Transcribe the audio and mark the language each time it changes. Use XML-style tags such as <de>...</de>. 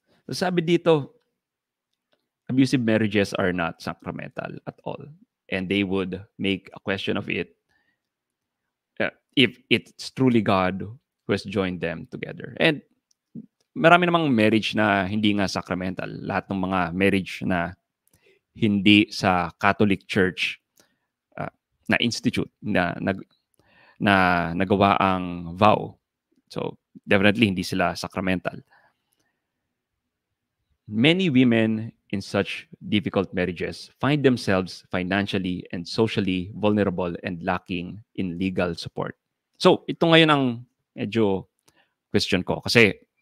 <tl>Sabi dito,</tl> <en>abusive marriages are not sacramental at all. And they would make a question of it if it's truly God who has joined them together.</en> <tl>And marami namang marriage na hindi nga sacramental. Lahat ng mga marriage na hindi sa Catholic Church na institute na nagawa ang vow. So, definitely hindi sila sacramental.</tl> <en>Many women in such difficult marriages find themselves financially and socially vulnerable and lacking in legal support.</en> <tl>So, ito ngayon ang medyo question ko. Kasi</tl>